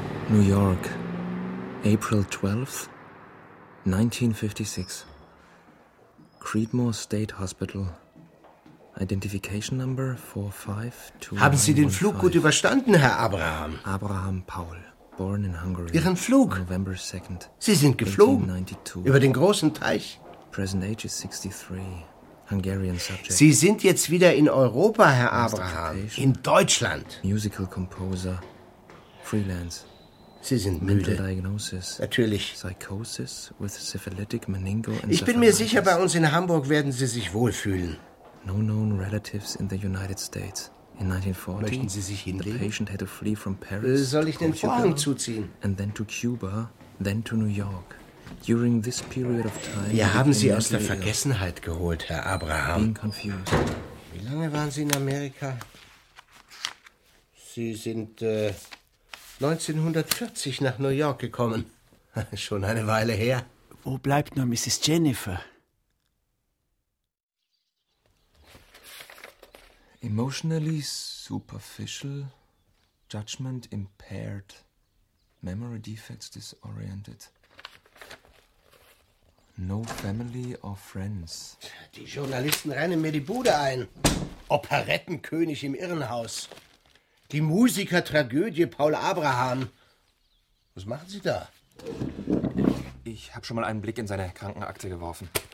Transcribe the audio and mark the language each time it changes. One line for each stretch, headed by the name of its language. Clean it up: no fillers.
English: New York, April 12th, 1956. Creedmoor State Hospital. Identification Number 452.
German: Haben Sie den Flug gut überstanden, Herr Abraham?
English: Abraham Paul, born in Hungary.
German: Ihren Flug?
English: November 2nd.
German: Sie sind geflogen? Über den großen Teich.
English: Present age is 63. Hungarian subject.
German: Sie sind jetzt wieder in Europa, Herr Abraham. In Deutschland.
English: Musical composer. Freelance.
German: Sie sind müde.
English: Mental diagnosis.
German: Natürlich.
English: Psychosis with syphilitic meningo.
German: Ich bin mir sicher, bei uns in Hamburg werden Sie sich wohlfühlen.
English: No known relatives in the United States. In 1940,
German: möchten Sie sich hinlegen?
English: The patient had to flee from Paris.
German: Soll ich den Vorhang zuziehen?
English: And then to Cuba, then to New York. During this period of time.
German: Wir haben Sie aus der Vergessenheit geholt, Herr Abraham.
English: Being confused.
German: Wie lange waren Sie in Amerika? Sie sind 1940 nach New York gekommen. Schon eine Weile her. Wo bleibt nur Mrs. Jennifer?
English: Emotionally superficial, judgment impaired, memory defects disoriented. No family or friends.
German: Die Journalisten rennen mir die Bude ein. Operettenkönig im Irrenhaus. Die Musikertragödie Paul Abraham. Was machen Sie da? Ich habe schon mal einen Blick in seine Krankenakte geworfen.